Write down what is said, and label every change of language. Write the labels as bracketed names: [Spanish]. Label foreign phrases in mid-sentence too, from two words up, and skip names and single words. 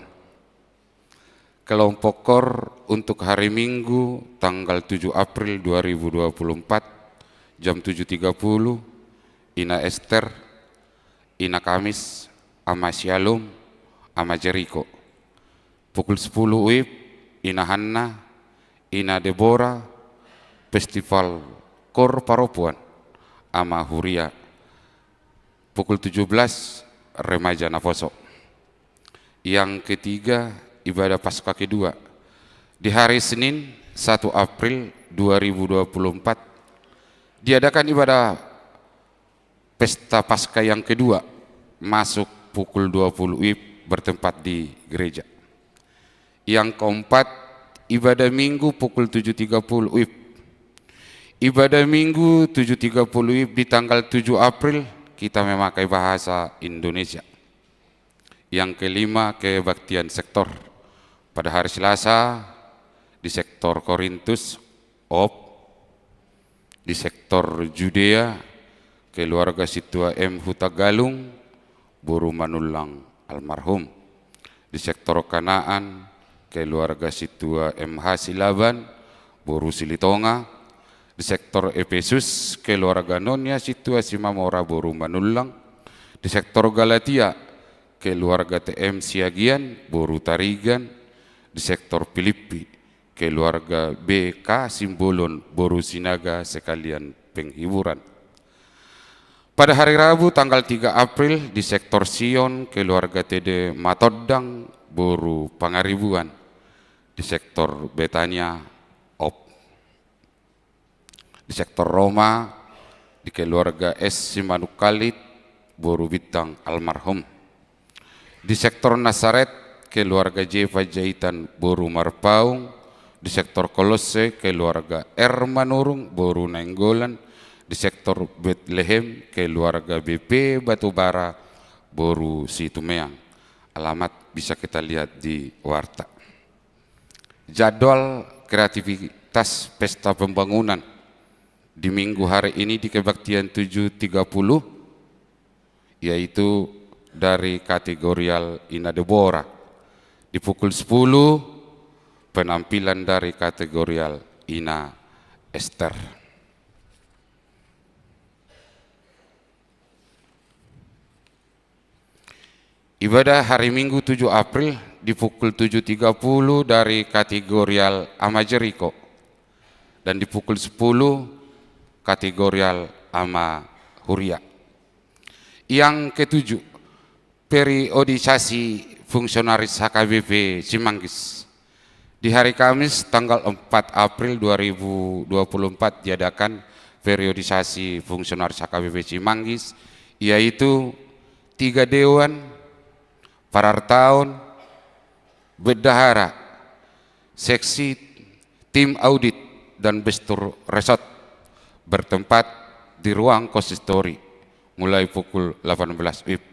[Indonesian] Kelompok KOR untuk hari Minggu tanggal 7 April 2024 jam 7.30, Ina Esther, Ina Kamis, Ama Shalom, Ama Jericho. Pukul 10 WIB, Ina Hanna, Ina Deborah, Festival KOR Paropuan, Ama Huria. Pukul 17, Remaja Navoso. Yang ketiga, ibadah Paskah kedua. Di hari Senin 1 April 2024, diadakan ibadah Pesta Paskah yang kedua, masuk pukul 20 WIB, bertempat di gereja. Yang keempat, ibadah Minggu pukul 7.30 WIB. Ibadah Minggu 7.30 WIB di tanggal 7 April, kita memakai bahasa Indonesia. Yang kelima, kebaktian sektor. Pada hari Selasa, di sektor Korintus, di sektor Judea, keluarga Situa M. Hutagalung, Boru Manulang almarhum. Di sektor Kanaan, keluarga Situa M. Hasilaban, Boru Silitonga. Di sektor Efesus, keluarga Nonya Situa Simamora, Boru Manulang. Di sektor Galatia, keluarga TM Siagian, Boru Tarigan. Di sektor Filipi, keluarga BK Simbolon, Boru Sinaga sekalian penghiburan. Pada hari Rabu tanggal 3 April di sektor Sion, keluarga TD Matodang, Boru Pangaribuan. Di sektor Betania, Di sektor Roma, di keluarga S. Simanukalit, Boru Bintang almarhum. Di sektor Nazaret, keluarga J. Fajaitan, Boru Marpaung. Di sektor Kolose, keluarga R. Manurung, Boru Nainggolan. Di sektor Bethlehem, keluarga BP Batubara, Boru Situmeang. Alamat bisa kita lihat di warta. Jadwal kreativitas pesta pembangunan di minggu hari ini di kebaktian 7.30, yaitu dari kategorial Ina Deborah. Di pukul 10, penampilan dari kategorial Ina Esther. Ibadah hari Minggu 7 April di pukul 7.30 dari kategorial Ama Jericho, dan di pukul 10 kategorial Ama Huria. Yang ketujuh, periodisasi fungsionaris HKBP Cimanggis. Di hari Kamis tanggal 4 April 2024 diadakan periodisasi fungsionaris HKBP Cimanggis, yaitu 3 dewan, Parartaun, Bendahara, Seksi, Tim Audit, dan Bestur Resort bertempat di ruang konsistori mulai pukul 18 WIB.